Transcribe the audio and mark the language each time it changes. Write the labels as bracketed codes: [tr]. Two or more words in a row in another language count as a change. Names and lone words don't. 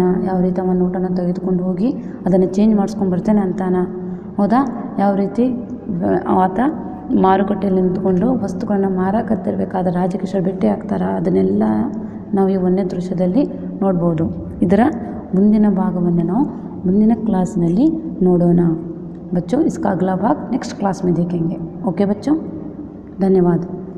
[kn] ಯಾವ ರೀತಿ ಅವನ ನೋಟನ್ನು ತೆಗೆದುಕೊಂಡು ಹೋಗಿ ಅದನ್ನು ಚೇಂಜ್ ಮಾಡಿಸ್ಕೊಂಡು ಬರ್ತೇನೆ ಅಂತಾನ. ಹೌದಾ, ಯಾವ ರೀತಿ ಆತ ಮಾರುಕಟ್ಟೆಯಲ್ಲಿ ನಿಂತ್ಕೊಂಡು ವಸ್ತುಗಳನ್ನು ಮಾರಕತ್ತಿರ್ಬೇಕಾದ್ರೆ ರಾಜಕಿಶೋರ್ ಭೇಟಿ ಆಗ್ತಾರ, ಅದನ್ನೆಲ್ಲ ನಾವು ಈ ಒಂದನೇ ದೃಶ್ಯದಲ್ಲಿ ನೋಡ್ಬೋದು. ಇದರ ಮುಂದಿನ ಭಾಗವನ್ನು ನಾವು ಮುಂದಿನ ಕ್ಲಾಸ್ನಲ್ಲಿ ನೋಡೋಣ. [hi] बच्चों इसका अगला भाग [en] next class [hi] में देखेंगे. ओके बच्चों, धन्यवाद.